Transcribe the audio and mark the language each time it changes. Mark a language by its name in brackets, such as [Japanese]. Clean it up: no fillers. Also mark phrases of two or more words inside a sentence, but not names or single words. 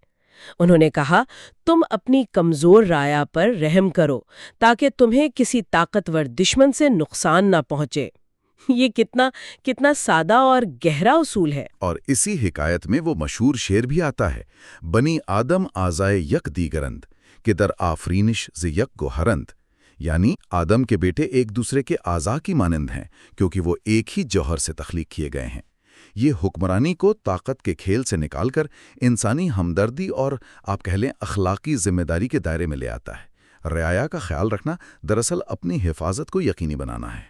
[Urdu] انہوں نے کہا، تم اپنی کمزور رعایا پر رحم کرو تاکہ تمہیں کسی طاقتور دشمن سے نقصان نہ پہنچے۔ یہ کتنا سادہ اور گہرا اصول ہے۔ اور اسی حکایت میں وہ مشہور شعر بھی آتا ہے، [Persian] بنی آدم آزائے یک دیگرند کہ در آفرینش ز یک گوہرند، [Urdu] یعنی آدم کے بیٹے ایک دوسرے کے اعضاء کی مانند ہیں کیونکہ وہ ایک ہی جوہر سے تخلیق کیے گئے ہیں۔ یہ حکمرانی کو طاقت کے کھیل سے نکال کر انسانی ہمدردی اور آپ کہہ لیں اخلاقی ذمہ داری کے دائرے میں لے آتا ہے۔ رعایا کا خیال رکھنا دراصل اپنی حفاظت کو یقینی بنانا ہے۔